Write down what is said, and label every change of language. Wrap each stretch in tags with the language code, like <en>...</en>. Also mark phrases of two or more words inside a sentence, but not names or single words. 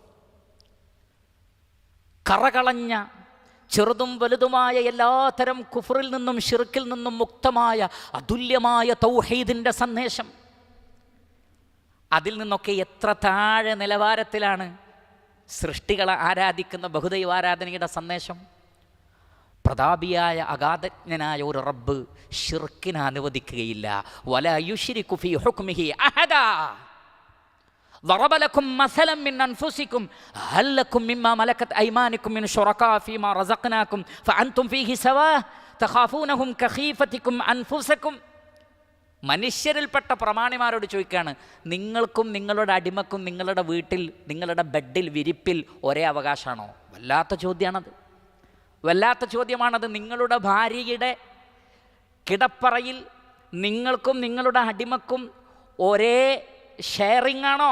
<ml>കറകളഞ്ഞ ചെറുതും വലുതുമായ എല്ലാത്തരം കുഫറിൽ നിന്നും ശിർക്കിൽ നിന്നും മുക്തമായ അതുല്യമായ തൗഹീദിൻ്റെ സന്ദേശം, അതിൽ നിന്നൊക്കെ എത്ര താഴെ നിലവാരത്തിലാണ് സൃഷ്ടികളെ ആരാധിക്കുന്ന ബഹുദൈവാരാധനയുടെ സന്ദേശം. പ്രതാപിയായ അഗാധജ്ഞനായ ഒരു റബ്ബ് ശിർക്കിനെ അനുവദിക്കുകയില്ല.</ml> <ar>ولا يشرك في حكمه أحدا. ضرب لكم مثلا من أنفسكم هل لكم مما ملكت أيمانكم من شركاء فيما رزقناكم فأنتم فيه سواء تخافونهم كخيفتكم أنفسكم.</ar> <ml>മനുഷ്യരിൽപ്പെട്ട പ്രമാണിമാരോട് ചോദിക്കുകയാണ്, നിങ്ങൾക്കും നിങ്ങളുടെ അടിമക്കും നിങ്ങളുടെ വീട്ടിൽ നിങ്ങളുടെ ബെഡിൽ വിരിപ്പിൽ ഒരേ അവകാശമാണോ? വല്ലാത്ത ചോദ്യമാണത്, വല്ലാത്ത ചോദ്യമാണത്. നിങ്ങളുടെ ഭാര്യയുടെ കിടപ്പറയിൽ നിങ്ങൾക്കും നിങ്ങളുടെ അടിമക്കും ഒരേ ഷെയറിംഗ് ആണോ?</ml>